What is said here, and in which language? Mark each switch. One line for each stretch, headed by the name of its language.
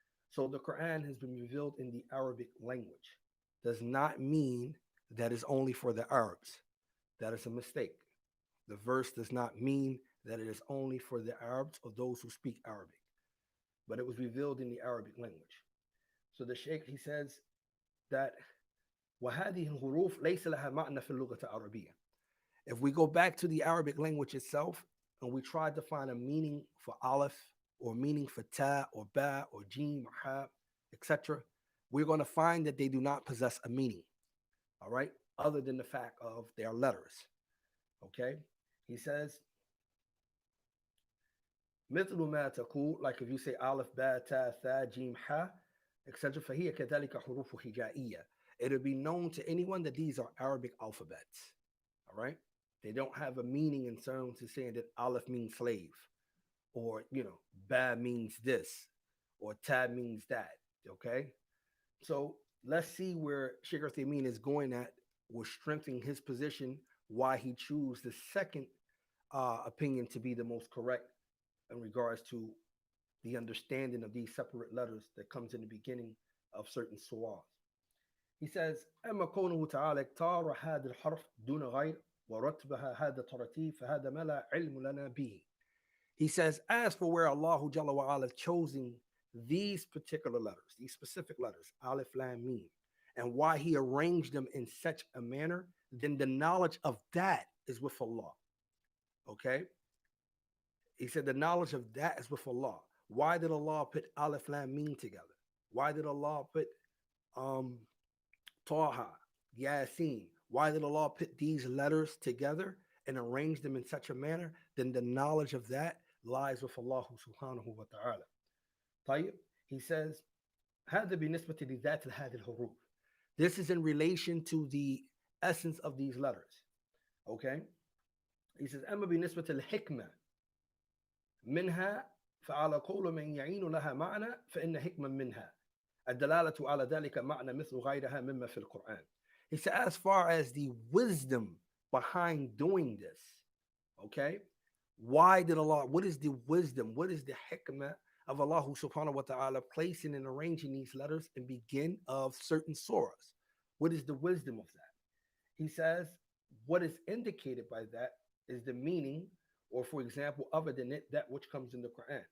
English: So the Quran has been revealed in the Arabic language. Does not mean that is only for the Arabs. That is a mistake. The verse does not mean that it is only for the Arabs or those who speak Arabic, but it was revealed in the Arabic language. So the Sheikh, he says that
Arabic: وَهَذِهِ الْحُرُوفِ لَيْسَ لَهَا مَعْنَى فِي اللُّغَةِ الْعَرَبِيَّةِ.
English: If we go back to the Arabic language itself and we try to find a meaning for aleph, or meaning for ta or ba or jim or ha, etc., we're going to find that they do not possess a meaning, all right, other than the fact of their letters. Okay, he says
Arabic: مثل ما تقول,
English: like if you say aleph, ba, ta, tha, jim, ha, etc.,
Arabic: فهي كذلك حروف هجائية.
English: It'll be known to anyone that these are Arabic alphabets. All right, they don't have a meaning in terms of saying that aleph means slave, or ba means this, or ta means that. Okay, so let's see where Shaykh Uthaymeen is going at, or strengthening his position, why he chose the second opinion to be the most correct in regards to the understanding of these separate letters that comes in the beginning of certain surahs. He says,
Arabic: أما كونه تعالى اختار هذا الحرف دون غير ورتبها هذا ترتيب فهذا ما لا علم لنا به.
English: He says, as for where Allah Jalla wa ala chosen these particular letters, these specific letters, Aleph, Lam, Mim, and why he arranged them in such a manner, then the knowledge of that is with Allah. Okay? He said the knowledge of that is with Allah. Why did Allah put Aleph, Lam, Mim together? Why did Allah put Taha, Yasin? Why did Allah put these letters together and arrange them in such a manner? Then the knowledge of that lies with Allah subhanahu wa ta'ala.
Arabic: طيب,
English: he says,
Arabic: هذا بالنسبة لذات هذه الحروف.
English: This is in relation to the essence of these letters. Okay? He says,
Arabic: أما بالنسبة للحكمة منها فعلى قول من يعين لها معنى فإن حكمة منها الدلالة على ذلك معنى مثل غيرها مما في القرآن.
English: He said, as far as the wisdom behind doing this, okay, why did Allah, what is the wisdom, what is the hikmah of Allah subhanahu wa ta'ala placing and arranging these letters in begin of certain surahs? What is the wisdom of that? He says what is indicated by that is the meaning, or for example, other than it, that which comes in the Quran.